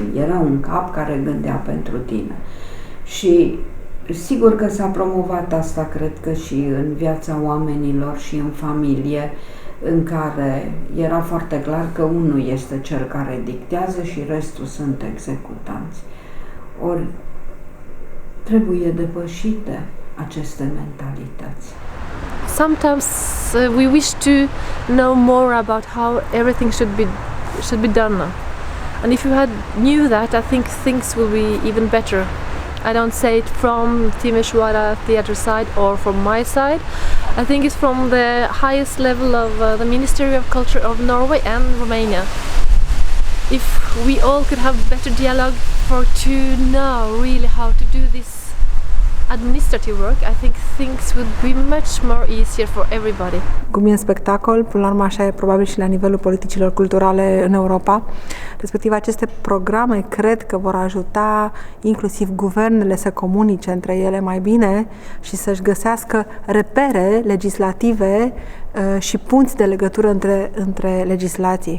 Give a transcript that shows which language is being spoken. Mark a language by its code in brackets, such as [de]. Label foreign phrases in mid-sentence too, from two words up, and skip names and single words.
[ro] Era un cap care gândea pentru tine. Și sigur că s-a promovat asta, cred că și în viața oamenilor și în familie, în care era foarte clar că unul este cel care dictează și restul sunt executanți. Ori trebuie depășite aceste mentalități. [en] Sometimes we wish to know more about how everything should be done. And if you knew that, I think things will be even better. I don't say it from Timișoara theatre side or from my side. I think it's from the highest level of the Ministry of Culture of Norway and Romania. If we all could have better dialogue to know really how to do this administrative work, I think things would be much more easier for everybody. [ro] Cum e în spectacol, până la urmă așa e probabil și la nivelul politicilor culturale în Europa. Respectiv, aceste programe cred că vor ajuta inclusiv guvernele să comunice între ele mai bine și să-și găsească repere legislative și punți de legătură între legislații.